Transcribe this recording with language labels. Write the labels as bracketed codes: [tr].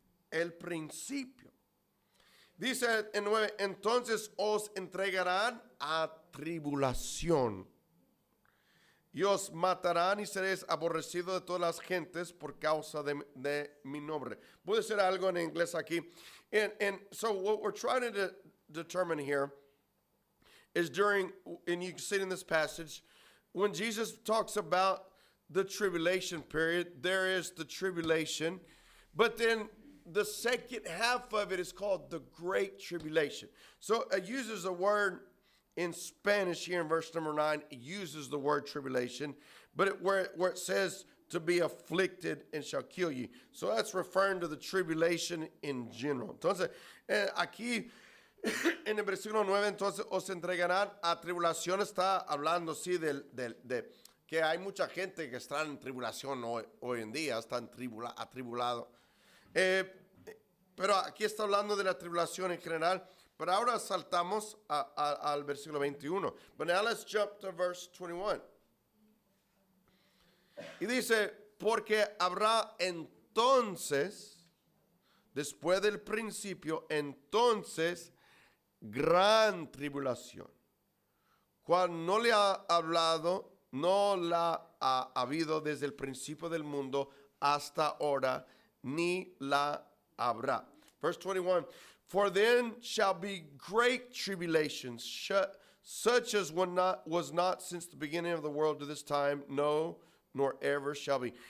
[es] El principio. Dice en 9, entonces os entregarán a tribulación y os matarán y seréis aborrecidos de todas las gentes por causa de mi nombre. Puede ser algo en inglés aquí. [en] And so what we're trying to determine here is and you can see it in this passage, when Jesus talks about the tribulation period, there is the tribulation, but then the second half of it is called the Great Tribulation. So it uses the word in Spanish here in verse number 9, it uses the word tribulation, but where it says to be afflicted and shall kill you. So that's referring to the tribulation in general. [es] Entonces, aquí en el versículo 9, entonces os entregarán a tribulación. Está hablando, sí, de que hay mucha gente que está en tribulación hoy en día, están atribulados. Pero aquí está hablando de la tribulación en general. Pero ahora saltamos al versículo 21. [en] But now let's jump to verse 21. [es] Y dice, porque habrá entonces, después del principio, entonces, gran tribulación. Cual no le ha hablado, no la ha habido desde el principio del mundo hasta ahora, ni la habrá. [en] Verse 21. For then shall be great tribulations, such as was not since the beginning of the world to this time, no, nor ever shall be.